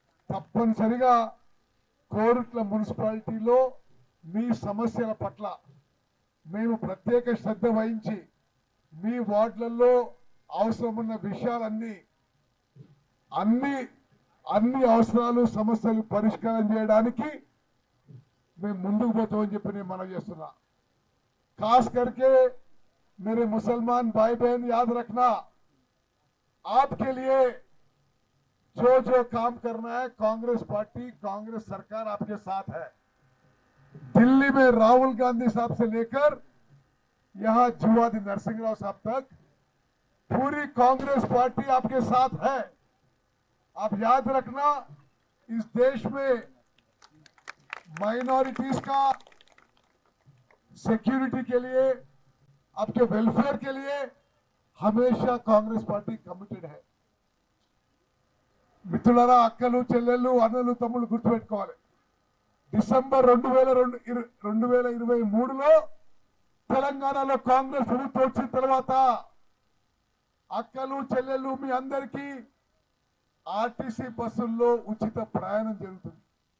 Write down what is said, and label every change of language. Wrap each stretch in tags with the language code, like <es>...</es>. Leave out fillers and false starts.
<te>తప్పనిసరిగా కోరుట్ల మున్సిపాలిటీలో మీ సమస్యల పట్ల మేము ప్రత్యేక శ్రద్ధ వహించి మీ వార్డులలో అవసరమున్న విషయాలన్నీ అన్ని అవసరాలు సమస్యలు పరిష్కారం చేయడానికి మేము ముందుకు పోతామని చెప్పి నేను మనవి చేస్తున్నా.</te> <hi>खास करके मेरे मुसलमान भाई बहन याद रखना, आपके लिए जो जो काम करना है कांग्रेस पार्टी कांग्रेस सरकार आपके साथ है। दिल्ली में राहुल गांधी साहब से लेकर यहां जीवादी नरसिंह राव साहब तक पूरी कांग्रेस पार्टी आपके साथ है। आप याद रखना, इस देश में माइनॉरिटीज का सिक्योरिटी के लिए, आपके वेलफेयर के लिए हमेशा कांग्रेस पार्टी कमिटेड है।</hi> <te>మిత్రులారా, అక్కలు చెల్లెళ్ళు అన్నలు తమ్ముళ్ళు గుర్తుపెట్టుకోవాలి. డిసెంబర్ 2023లో తెలంగాణలో కాంగ్రెస్ ప్రభుత్వం వచ్చిన తర్వాత అక్కలు చెల్లెళ్ళు మీ అందరికీ ఆర్టీసీ బస్సుల్లో ఉచిత ప్రయాణం జరుగుతుంది.</te>